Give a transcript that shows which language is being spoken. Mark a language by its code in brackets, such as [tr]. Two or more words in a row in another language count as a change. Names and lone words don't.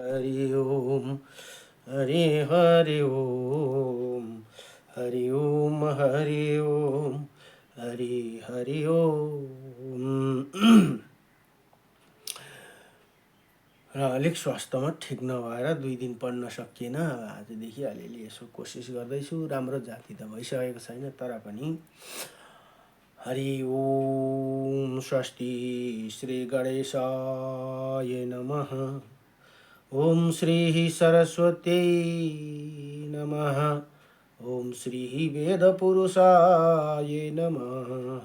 [sa] हरि ओम हरि हरि ओम हरि ओम हरि ओम हरि हरि ओम। [ne] र अलिक स्वास्थ्यमा ठिक नभएर 2 दिन पढ्न सकिएन। आजदेखि अलिअलि यसो कोसिस गर्दैछु। राम्रो जाति त भइसकेको छैन तर पनि। [sa] हरि ओम स्वस्ति श्री गणेशाय नमः। ओम श्री सरस्वती नमः। ओम श्री वेदपुरुषाय नमः।